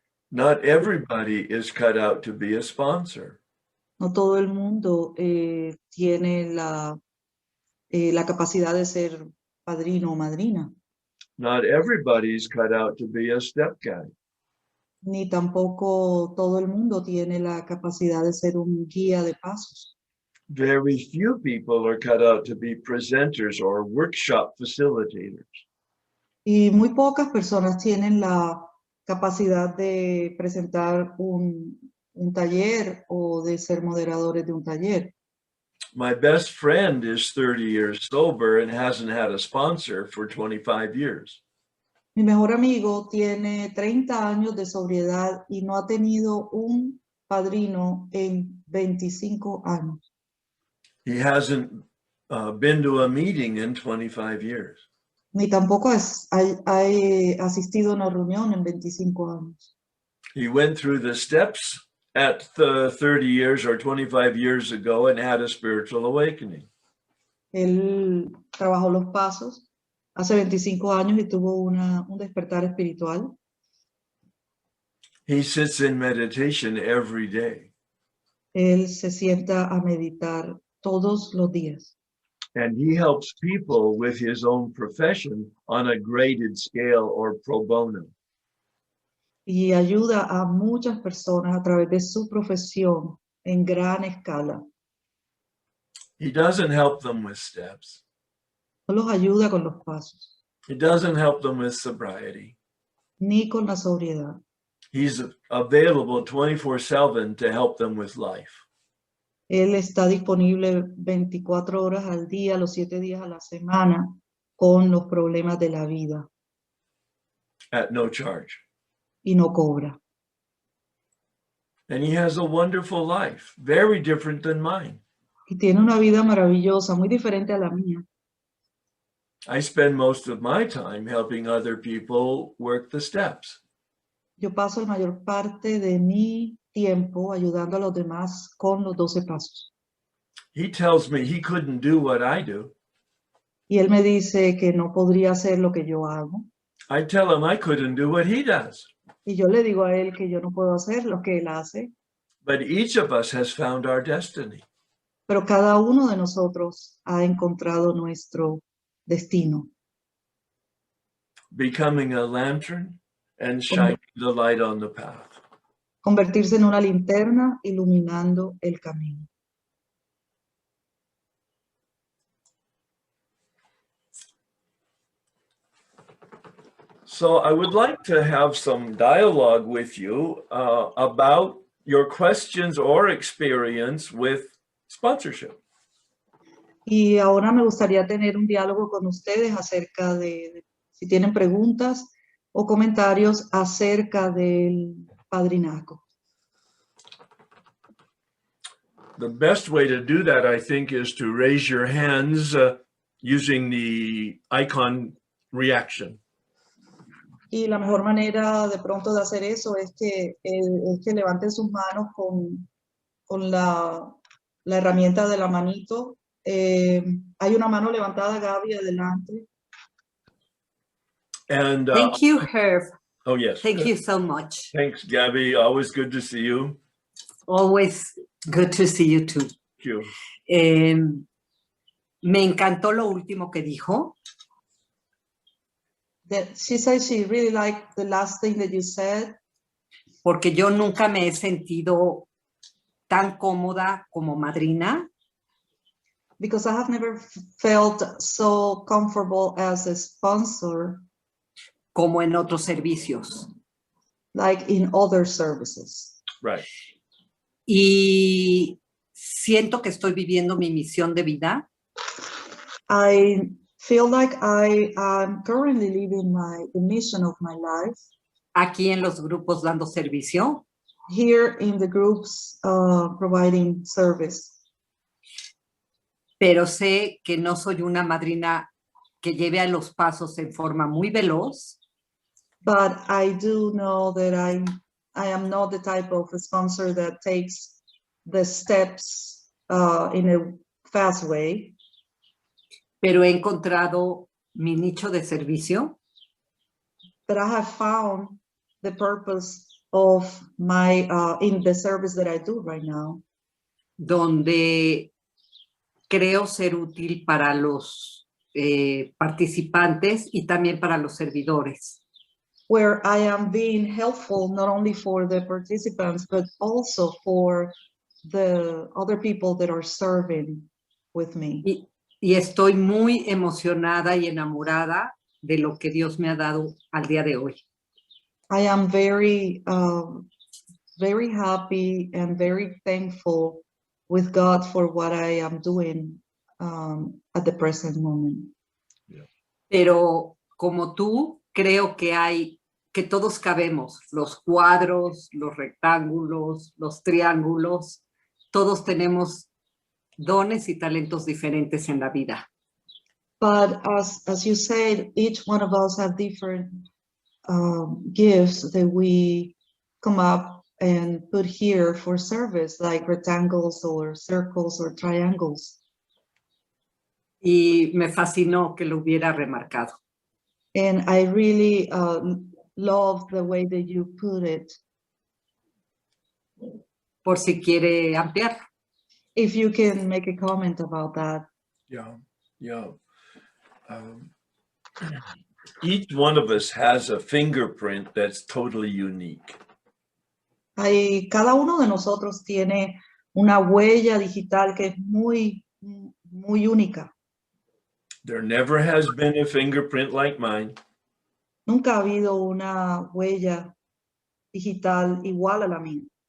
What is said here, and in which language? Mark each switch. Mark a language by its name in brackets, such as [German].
[English] Not everybody is cut out to be a sponsor. [Spanish] No todo el mundo tiene la capacidad de ser padrino o madrina, [English] Not everybody's cut out to be a step guide. [Spanish] ni tampoco todo el mundo tiene la capacidad de ser un guía de pasos. [English] Very few people are cut out to be presenters or workshop facilitators. [Spanish] Y muy pocas personas tienen la capacidad de presentar un taller o de ser moderadores de un taller. [English] My best friend is 30 years sober and hasn't had a sponsor for 25 years. [Spanish] Mi mejor amigo tiene 30 años de sobriedad y no ha tenido un padrino en 25 años. [English] He hasn't been to a meeting in 25 years. [Spanish] Ni tampoco ha asistido a una reunión en 25 años. [English] He went through the steps at 30 years or 25 years ago and had a spiritual awakening. [Spanish] Él trabajó los pasos hace 25 años y tuvo un despertar espiritual. [English] He sits in meditation every day. [Spanish] Él se sienta a meditar todos los días. [English] And he helps people with his own profession on a graded scale or pro bono. [Spanish] Y ayuda a muchas personas a través de su profesión en gran escala. [English] He doesn't help them with steps. [Spanish] No los ayuda con los pasos, [English] He doesn't help them with sobriety. [Spanish] ni con la sobriedad. [English] He's available 24/7 to help them with life. [Spanish] Él está disponible 24 horas al día, los 7 días a la semana, con los problemas de la vida [English] At no charge. [Spanish] y no cobra. [English] And he has a wonderful life, very different than mine. [Spanish] Y tiene una vida maravillosa, muy diferente a la mía. [English] I spend most of my time helping other people work the steps. [Spanish] Yo paso la mayor parte de mi tiempo ayudando a los demás con los 12 pasos. [English] He tells me he couldn't do what I do. [Spanish] Y él me dice que no podría hacer lo que yo hago. [English] I tell him I couldn't do what he does. [Spanish] Y yo le digo a él que yo no puedo hacer lo que él hace. [English] But each of us has found our destiny. [Spanish] Pero cada uno de nosotros ha encontrado nuestro destino. [English] Becoming a lantern and shining the light on the path. [Spanish] Convertirse en una linterna iluminando el camino. [English] So I would like to have some dialogue with you about your questions or experience with sponsorship. [Spanish] Y ahora me gustaría tener un diálogo con ustedes acerca de si tienen preguntas o comentarios acerca del padrinazgo. [English] The best way to do that, I think, is to raise your hands using the icon reaction. [Spanish] Y la mejor manera de pronto de hacer eso es que levanten sus manos con la herramienta de la manito. Hay una mano levantada, Gaby, adelante. [English] And Thank you, Herb. oh, yes. Thank you so much. Thanks, Gabby. Always good to see you. Always good to see you too. Thank you. [Spanish] Me encantó lo último que dijo. [English] She said she really liked the last thing that you said. [Spanish] Porque yo nunca me he sentido tan cómoda como madrina. [English] Because I have never felt so comfortable as a sponsor. [Spanish] Como en otros servicios. [English] Like in other services. Right. [Spanish] Y siento que estoy viviendo mi misión de vida. [English] I feel like I am currently living the mission of my life. [Spanish] Aquí en los grupos dando servicio. [English] Here in the groups providing service. [Spanish] Pero sé que no soy una madrina que lleve a los pasos en forma muy veloz. [English] But I do know that I am not the type of sponsor that takes the steps in a fast way. [Spanish] Pero he encontrado mi nicho de servicio. [English] But I have found the purpose of my in the service that I do right now. [Spanish] Donde creo ser útil para los participantes y también para los servidores. [English] Where I am being helpful not only for the participants, but also for the other people that are serving with me. [Spanish] Y estoy muy emocionada y enamorada de lo que Dios me ha dado al día de hoy. [English] I am very, very happy and very thankful with God for what I am doing at the present moment. Yeah. [Spanish] Pero como tú, creo que todos cabemos, los cuadros, los rectángulos, los triángulos, todos tenemos dones y talentos diferentes en la vida. [English] But as you said, each one of us have different gifts that we come up and put here for service, like rectangles or circles or triangles. [Spanish] Y me fascinó que lo hubiera remarcado. [English] And I really love the way that you put it. [Spanish] por si quiere ampliar. [English] If you can make a comment about that. Yeah, yeah. Each one of us has a fingerprint that's totally unique. [Spanish] Cada uno de nosotros tiene una huella digital que es muy única. [English] There never has been a fingerprint like mine. [Spanish] Nunca ha habido una huella digital igual a la mía.